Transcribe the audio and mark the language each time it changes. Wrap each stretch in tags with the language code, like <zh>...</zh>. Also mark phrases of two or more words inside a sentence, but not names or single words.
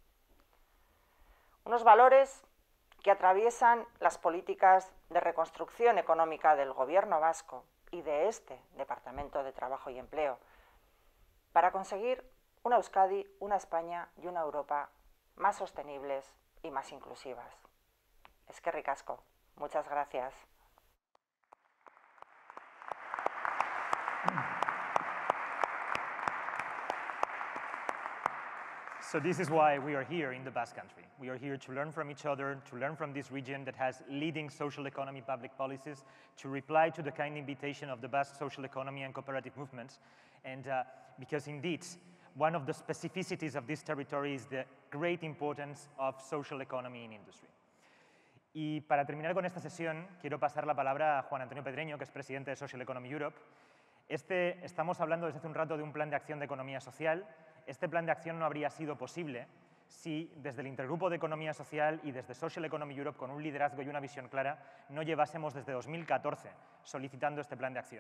<es>Unos valores que atraviesan las políticas de reconstrucción económica del Gobierno vasco y de este Departamento de Trabajo y Empleo, para conseguir una Euskadi, una España y una Europa más sostenibles y más inclusivas.</es> <eu>Eskerrik asko.</eu> <es>Muchas gracias.</es> <en>So this is why we are here in the Basque Country. We are here to learn from each other, to learn from this region that has leading social economy public policies, to reply to the kind invitation of the Basque social economy and cooperative movements. And because indeed, one of the specificities of this territory is the great importance of social economy in industry.</en> <es>Y para terminar con esta sesión, quiero pasar la palabra a Juan Antonio Pedreño, que es presidente de Social Economy Europe. Estamos hablando desde hace un rato de un plan de acción de economía social. Este plan de acción no habría sido posible si desde el Intergrupo de Economía Social y desde Social Economy Europe, con un liderazgo y una visión clara, no llevásemos desde 2014 solicitando este plan de acción.</es>